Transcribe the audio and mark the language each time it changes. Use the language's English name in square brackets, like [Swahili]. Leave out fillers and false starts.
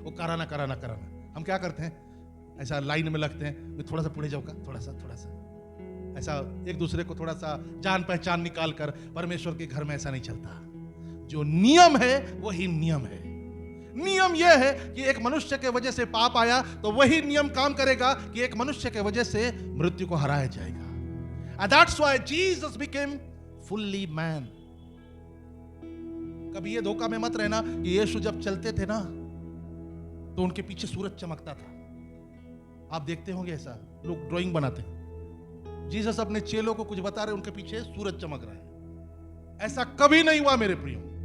[Hindi] वो कराना कराना कराना, हम क्या करते हैं? ऐसा लाइन में लगते हैं, थोड़ा सा पुढ़े जाऊंगा, थोड़ा सा ऐसा एक दूसरे को थोड़ा सा जान पहचान निकाल कर। परमेश्वर के घर में ऐसा नहीं चलता। जो नियम है वही नियम है। नियम यह है कि एक मनुष्य के वजह से पाप आया तो वही नियम काम करेगा कि एक मनुष्य के वजह से मृत्यु को हराया जाएगा। [English] And that's why Jesus became fully man. [Hindi] कभी ये धोखा में मत रहना कि यीशु जब चलते थे ना तो उनके पीछे सूरज चमकता था। आप देखते होंगे ऐसा, लोग ड्राइंग बनाते हैं, जीसस अपने चेलों को कुछ बता रहे, उनके पीछे सूरज चमक रहा है। ऐसा कभी नहीं हुआ मेरे प्रियो।